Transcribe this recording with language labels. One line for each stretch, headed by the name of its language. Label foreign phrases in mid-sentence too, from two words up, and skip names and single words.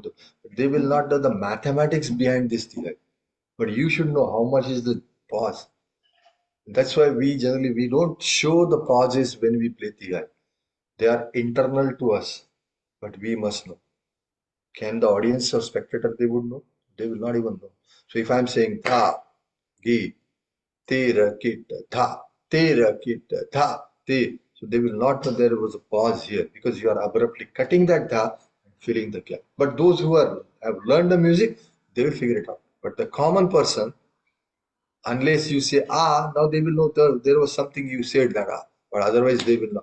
English: They will not know the mathematics behind this Tihai. But you should know how much is the pause. That's why we don't show the pauses when we play Tihai. They are internal to us, but we must know. Can the audience or spectator, they would know? They will not even know. So if I'm saying tha, gi, tira, kita, tha, tira, kita, tha, te, so they will not know there was a pause here because you are abruptly cutting that tha and filling the gap. But those who have learned the music, they will figure it out. But the common person, unless you say ah, now they will know there was something you said that ah, but otherwise they will not.